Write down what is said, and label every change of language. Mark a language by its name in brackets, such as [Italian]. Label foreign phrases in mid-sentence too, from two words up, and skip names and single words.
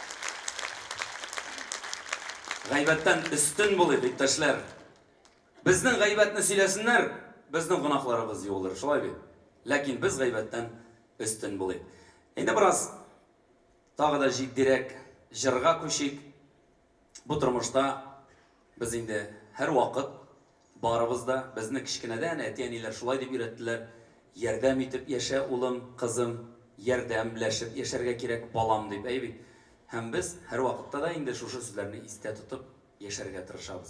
[Tatar] Гайбәттән өстен булыйк, иптәшләр. Безнең гайбәтне сөйләсеннәр, безнең гынахларыбыз юылыр, шулай бит. Ләкин без гайбәттән өстен булыйк. Инде бераз тагы да җитдирәк җырга күчик. Bu tормышта biz инде һәр вакыт барыбызда безне кичкенәдән әти-әниләр шулай дип өйрәттеләр. Ярдәм итеп яшә, улым, кызым, ярдәмләшеп яшәргә кирәк, балам дип әйби. Һәм без һәр вакытта да инде шушы сүзләрне истә тотып яшәргә тырышабыз.